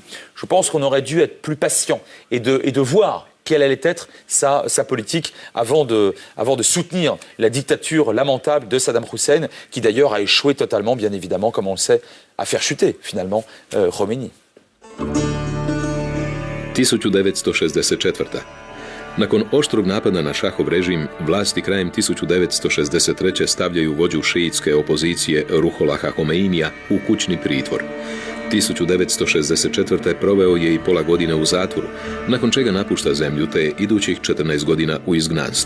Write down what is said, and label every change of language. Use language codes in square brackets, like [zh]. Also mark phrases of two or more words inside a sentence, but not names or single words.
[fr] Je pense qu'on aurait dû être plus patient et de voir quelle allait être sa politique avant de soutenir la dictature lamentable de Saddam Hussein, qui d'ailleurs a échoué totalement, bien évidemment, comme on le sait, à faire chuter finalement Khomeini. [hr] 1964. Nakon oštrog napada na Šahov režim, vlasti krajem 1963. stavljaju vođu šiitske opozicije Ruholaha Homeinija u kućni pritvor. 1964. proveo je i pola godine u zatvoru, nakon čega napušta zemlju te je idućih 14 godina u izgnanstvu.